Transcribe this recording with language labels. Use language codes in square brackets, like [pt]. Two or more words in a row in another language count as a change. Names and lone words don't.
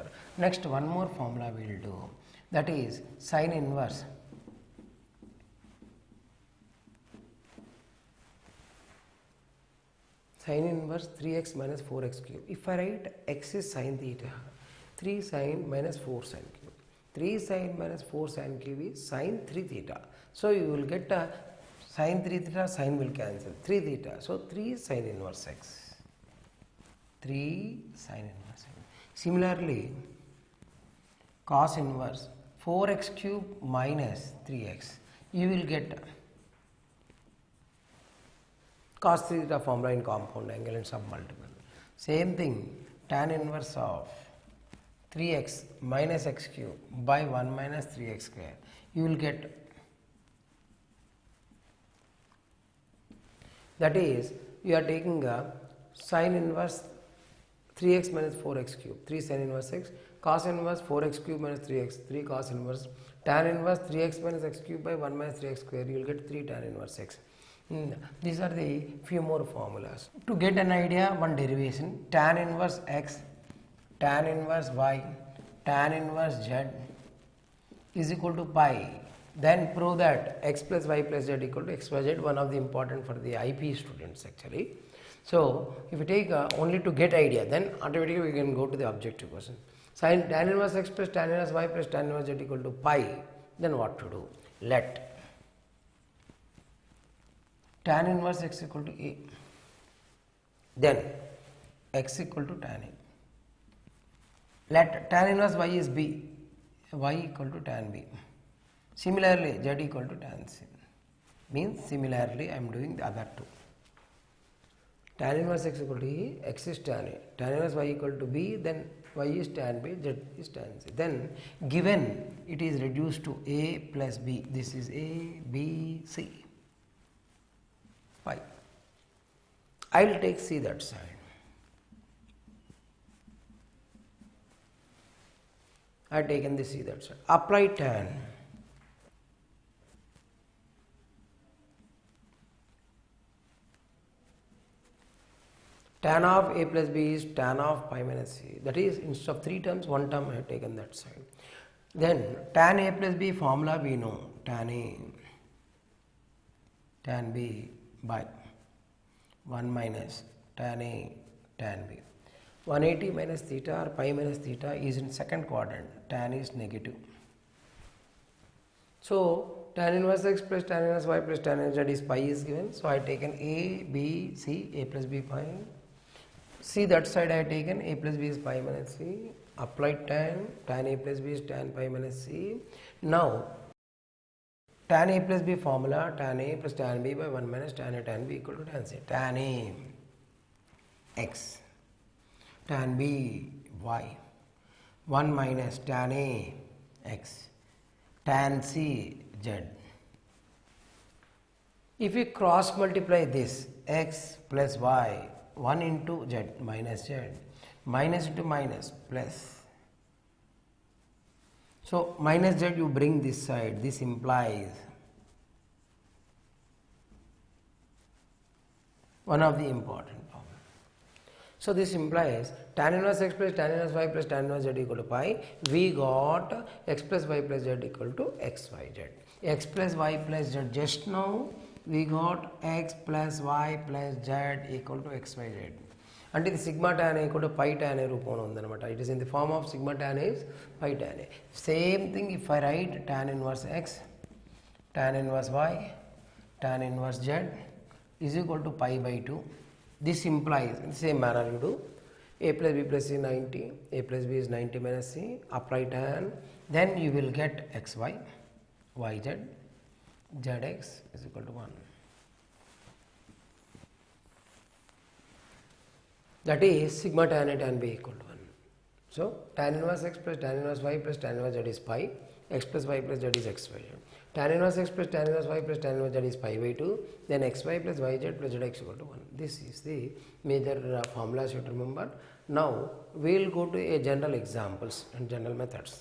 [en] Next, one more formula we will do, that is sin inverse 3x minus 4x cube. If I write x is sin theta, 3 sin minus 4 sin cube. 3 sin minus 4 sin cube is sin 3 theta. So, you will get sin 3 theta, sin will cancel, 3 theta. So, 3 sin inverse x. 3 sin inverse x. Similarly, cos inverse 4x cube minus 3x, you will get cos theta formula in compound angle and submultiple. Same thing, tan inverse of 3x minus x cube by 1 minus 3x square, you will get, that is you are taking a sin inverse 3x minus 4x cube, 3 sin inverse x, cos inverse 4x cube minus 3x, 3 cos inverse, tan inverse 3x minus x cube by 1 minus 3x square, you will get 3 tan inverse x. These are the few more formulas. To get an idea, one derivation, tan inverse x, tan inverse y, tan inverse z is equal to pi. Then prove that x plus y plus z equal to x plus z, one of the important for the IP students actually. So, if you take only to get idea, then automatically we can go to the objective question. Sin tan inverse x plus tan inverse y plus tan inverse z equal to pi, then what to do? Let tan inverse x equal to a, then x equal to tan a. Let tan inverse y is b, y equal to tan b. Similarly, z equal to tan c. Means similarly I am doing the other two. Tan inverse x equal to a, x is tan a. Tan inverse y equal to b, then y is tan b, z is tan c. Then given it is reduced to a plus b, this is a, b, c. Pi. I will take c that side. I have taken the c that side. Apply tan. Tan of a plus b is tan of pi minus c. That is, instead of 3 terms, 1 term I have taken that side. Then tan a plus b formula we know, tan a, tan b by 1 minus tan a, tan b. 180 minus theta or pi minus theta is in second quadrant, tan is negative. So, tan inverse x plus tan inverse y plus tan inverse z is pi is given. So, I have taken a, b, c, a plus b pi. C that side I have taken a plus b is pi minus c. Applied tan a plus b is tan pi minus c. Now, tan a plus b formula, tan a plus tan b by 1 minus tan a tan b equal to tan c. Tan a x, tan B y, 1 minus tan A x, tan C z. If we cross multiply this x plus y, 1 into z minus z, minus into minus plus. So minus z you bring this side, this implies one of the important problem. So this implies tan inverse x plus tan inverse y plus tan inverse z equal to pi. We got x plus y plus z equal to x y z. X plus y plus z, just now we got x plus y plus z equal to x y z. And the sigma tan A equal to pi tan A [te] రూపంలో ఉందన్నమాట. [en] It is in the form of sigma tan A is pi tan A. Same thing if I write tan inverse x, tan inverse y, tan inverse z is equal to pi by 2. This implies, in the same manner you do, a plus b plus c 90, a plus b is 90 minus c, apply tan, then you will get xy, yz, zx is equal to 1. That is sigma tan A tan B equal to 1. So tan inverse x plus tan inverse y plus tan inverse z is pi, x plus y plus z is xy. Tan inverse x plus tan inverse y plus tan inverse z is pi by 2, then xy plus yz plus zx equal to 1. This is the major formulas you have to remember. Now we will go to a general examples and general methods.